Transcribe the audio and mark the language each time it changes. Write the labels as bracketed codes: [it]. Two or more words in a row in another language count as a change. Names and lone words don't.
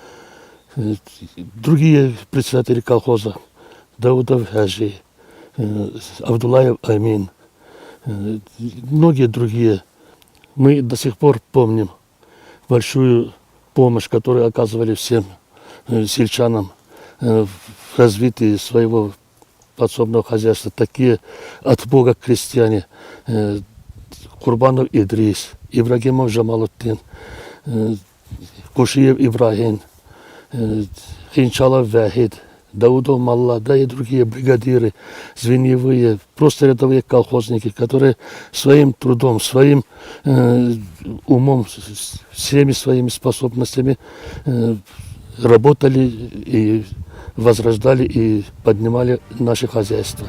[ru] Другие председатели колхоза, Даудов Хажи, Абдуллаев Амин, многие другие, мы до сих пор помним большую помощь, которую оказывали всем сельчанам в развитии своего подсобного хозяйства. Такие от Бога крестьяне: Курбанов Идрис, Ибрагимов Жамалуттин, Кушиев Ибрагим, Хинчалов Вахид, Даудов Малла, да и другие бригадиры, звеньевые, просто рядовые колхозники, которые своим трудом, своим умом, всеми своими способностями работали и возрождали и поднимали наше хозяйство.